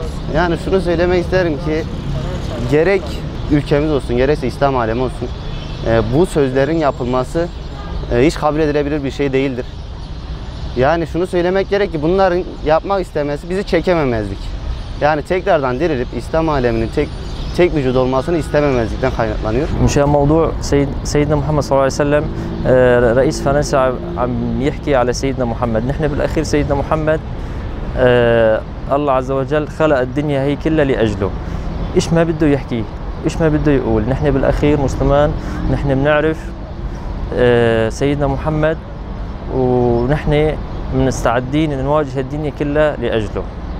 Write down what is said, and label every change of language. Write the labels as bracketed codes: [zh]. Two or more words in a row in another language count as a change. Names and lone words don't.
[tr] Yani şunu söylemek isterim ki gerek ülkemiz olsun, gerekse İslam alemi olsun bu sözlerin yapılması hiç kabul edilebilir bir şey değildir. Yani şunu söylemek gerek ki bunların yapmak istemesi bizi çekememezlik. Yani tekrardan dirilip İslam aleminin tek vücut olmasını istememezlikten kaynaklanıyor. [ar] مشان موضوع سيدنا محمد صلى الله عليه وسلم رئيس فرنسا عم يحكي على سيدنا محمد، نحن بالاخير سيدنا محمد الله عز وجل خلق الدنيا هي كلها لاجله. ايش ما بده يحكي، ايش ما بده يقول، نحن بالاخير مسلمان، نحن بنعرف سيدنا محمد ونحن مستعدين نواجه الدنيا كلها لاجله.